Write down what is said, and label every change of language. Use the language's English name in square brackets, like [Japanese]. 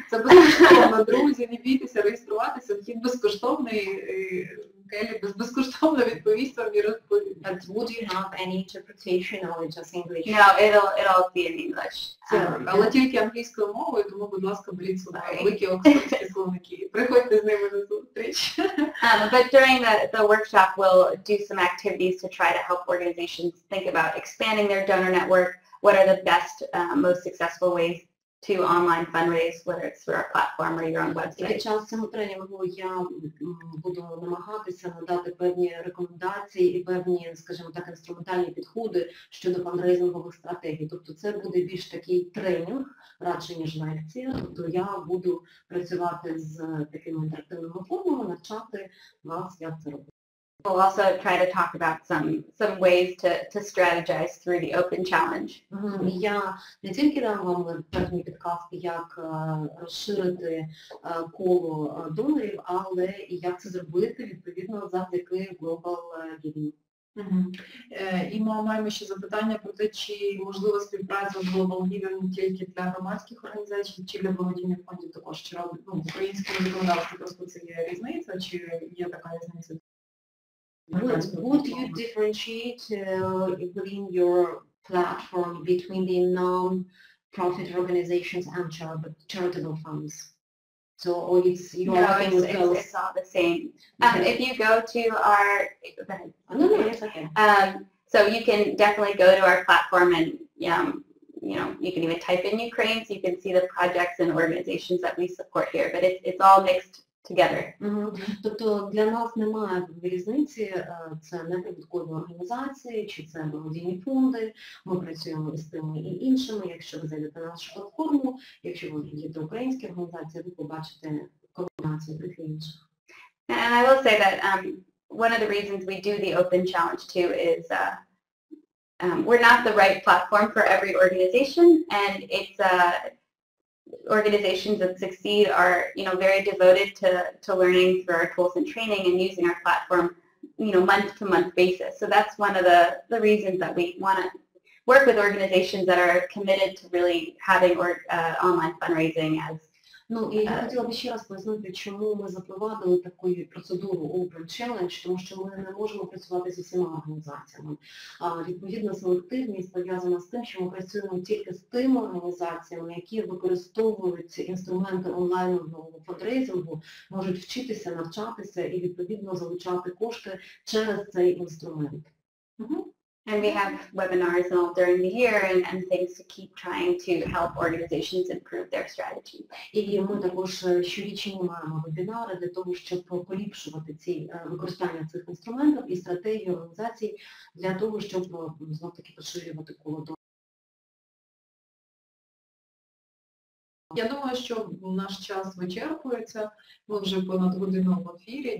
[Ukrainian] Це безкоштовно, друзі, не бійтеся реєструватися, вхід безкоштовний, Келі безкоштовно відповість вам і розповість. [English] But would you have any interpretation or just English? No, it'll be in English. [Ukrainian] Але тільки англійською мовою, тому, будь ласка, беріть собі великі оксфордські словники. Приходьте з ними на зустріч. [English] But during the workshop, we'll do some activities to try to help organizations think about expanding their donor network. What are the best, most successful ways to online fundraise, whether it's through our platform or your own website. [Ukrainian] Під час цього тренінгу я буду намагатися надати певні рекомендації і певні, скажімо так, інструментальні підходи щодо фандрейзингових стратегій. Тобто це буде більш такий тренінг, радше ніж лекція. Тобто я буду працювати з такими інтерактивними формами, навчати вас, як це робити. [English] We'll also try to talk about some ways to strategize through the Open Challenge. [Ukrainian] Я не тільки дам вам певні підказки, як розширити коло донорів, але і як це зробити, відповідно, завдяки Global Giving. І ми маємо ще запитання про те, чи можлива співпраця з Global Giving тільки для громадських організацій, чи для благодійних фондів також, чи робить, в українському законодавстві просто це є різниця, чи є така різниця? [English] Would you differentiate within your platform between the non-profit organizations and charitable funds? So, or you are working with both? It's all the same. If you go to our, No, it's okay. So you can definitely go to our platform and you can even type in Ukraine, so you can see the projects and organizations that we support here. But it's all mixed together. [Ukrainian] Тобто для нас немає різниці, це неприбуткові організації, чи це благодійні фонди, ми працюємо із тими і іншими. Якщо ви зайдете на нашу платформу, якщо ви їдете українські організації, ви побачите комбінацію тих і інших. [English] And I will say that one of the reasons we do the Open Challenge too is we're not the right platform for every organization, and it's organizations that succeed are, very devoted to learning through our tools and training and using our platform, month-to-month basis. So that's one of the reasons that we want to work with organizations that are committed to really having online fundraising as. [Ukrainian] Ну, і я хотіла б ще раз пояснити, чому ми запровадили таку процедуру Open Challenge, тому що ми не можемо працювати зі всіма організаціями. Відповідно, селективність пов'язана з тим, що ми працюємо тільки з тими організаціями, які використовують інструменти онлайнового фандрейзингу, можуть вчитися, навчатися і, відповідно, залучати кошти через цей інструмент. [English] And we have webinars all during the year and things to keep trying to help organizations improve their strategy. [Ukrainian] І ми також щорічні маємо вебінари для того, щоб поліпшувати використання цих інструментів і стратегії організацій для того, щоб знов-таки поширювати коло донорів. Я думаю, що наш час вичерпується. Ми вже понад годину в ефірі.